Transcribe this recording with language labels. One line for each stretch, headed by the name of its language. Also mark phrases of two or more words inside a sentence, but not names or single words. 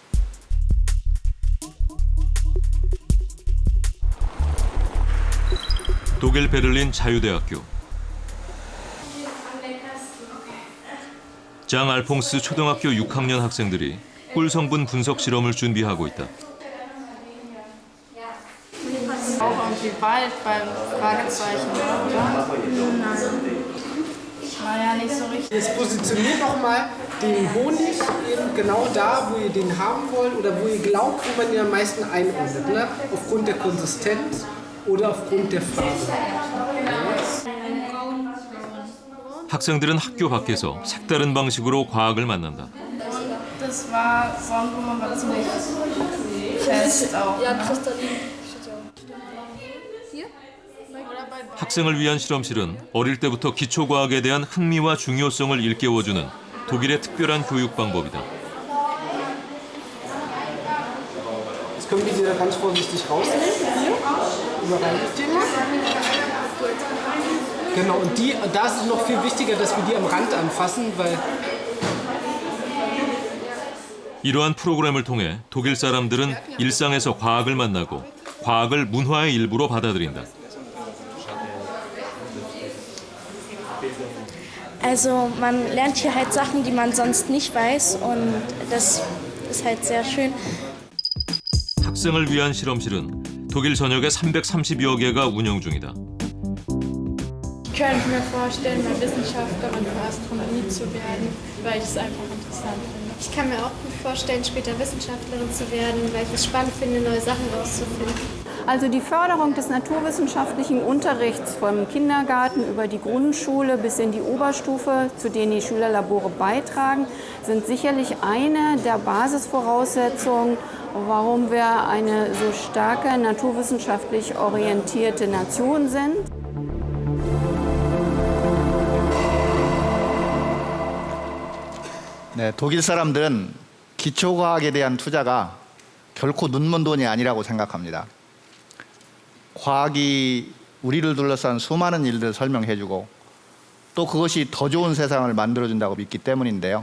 Korean: 독일 베를린 자유대학교. 장 알퐁스 초등학교 6학년 학생들이 꿀 성분 분석 실험을 준비하고 있다.
German: Auch irgendwie bald beim Fragezeichen, oder? Nein. Naja, nicht so richtig. Jetzt positioniert nochmal den Honig eben genau da, wo ihr den haben wollt oder wo ihr glaubt, wo man ihn am meisten einordnet. Ne? Aufgrund der Konsistenz oder aufgrund der Farbe.
Korean: 학생들은 학교 밖에서 색다른 방식으로 과학을 만난다.
German: Das war Sonnenblumen, aber ziemlich fest auch. Ja, kristallin.
Korean: 학생을 위한 실험실은 어릴 때부터 기초과학에 대한 흥미와 중요성을 일깨워주는 독일의 특별한 교육 방법이다.
German: Jetzt können wir die da ganz vorsichtig rausnehmen. Hier. Überreiche ich den mal. Genau, und da ist es noch viel wichtiger, dass wir die am Rand anfassen, weil
Korean: 이러한 프로그램을 통해 독일 사람들은 일상에서 과학을 만나고 과학을 문화의 일부로 받아들인다.
German: Also man lernt hier halt Sachen, die man sonst nicht weiß und das ist halt sehr schön.
Korean: 학생을 위한 실험실은 독일 전역에 330여 개가 운영 중이다.
German: Ich könnte mir vorstellen, mal Wissenschaftlerin für Astronomie zu werden, weil ich es einfach interessant finde. Ich kann mir auch gut vorstellen, später Wissenschaftlerin zu werden, weil ich es spannend finde, neue Sachen rauszufinden. Also die Förderung des naturwissenschaftlichen Unterrichts vom Kindergarten über die Grundschule bis in die Oberstufe, zu denen die Schülerlabore beitragen, sind sicherlich eine der Basisvoraussetzungen, warum wir eine so starke naturwissenschaftlich orientierte Nation sind.
Korean: 네, 독일 사람들은 기초과학에 대한 투자가 결코 눈먼 돈이 아니라고 생각합니다. 과학이 우리를 둘러싼 수많은 일들을 설명해주고 또 그것이 더 좋은 세상을 만들어준다고 믿기 때문인데요.